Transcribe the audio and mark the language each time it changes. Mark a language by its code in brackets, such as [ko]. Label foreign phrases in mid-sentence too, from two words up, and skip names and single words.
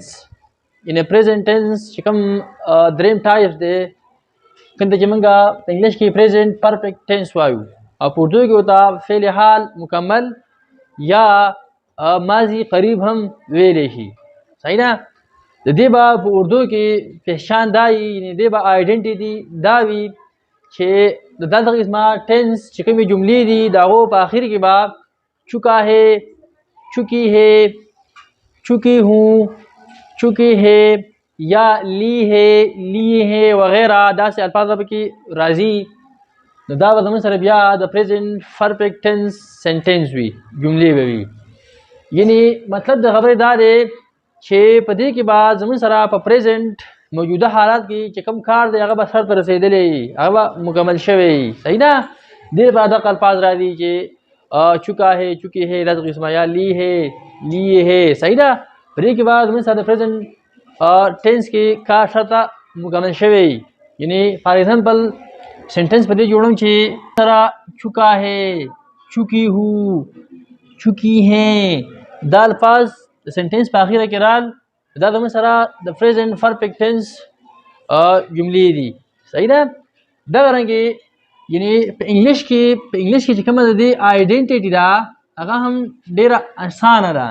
[ps] یعنی [en] present tense [ps] چې کوم دریم ټایپ دی کوم چې موږ په انګلیش کې [en] present perfect tense [ps] وایو او په اردو کې وتا [ur] فعل حال مکمل یا ماضی قریب [ps] هم ویلی شي. صحیح ده. د دې به په اردو کې پہچان دای یعنی دې به آیډنټیټي دا وي چې د دغه قسمه ټینس چې کومې جملې دي د هغو په آخر کې به [ur] چکا ہے، چکی ہے، چکی ہوں، چکی ہے یا لی ہے، لیے ہے [ps] وغیرہ داسې الفاظ به کې راځي. نو دا به زموږ سره بیا د [en] present perfect tense sentence [ps] وي، جملې به وي. یعنی مطلب د خبرې دا دی چې په دې کې به زموږ سره په پریزنټ موجوده حالات کې چې کوم کار دی هغه به سر ته رسېدلی هغه به مکمل شوی. صحیح ده. دې لپاره دغه الفاظ راځي چې [ur] چکا ہے، چکی ہے [ps] داسې قسمه یا [ur] لی ہے، لیے ہے. [ps] صحیح ده. په دې کې به زموږ سره د پریزنټ ټینس کې کار شرطه مکمل شوی. یعنی [en] for example sentence [ps] په دې جوړوم چې سره [ur] چکا ہے، چکی ہوں، چکی ہیں [ps] دا الفاظ د سنټنس په اخره کې رال دا زموږ سره د [en] present perfect tense [ps] جملې دي. صحیح ده. دغه رنګې یعنی په انګلیش کې چې کومه د دې آیډنټیټي ده هغه هم ډېره اسانه ده.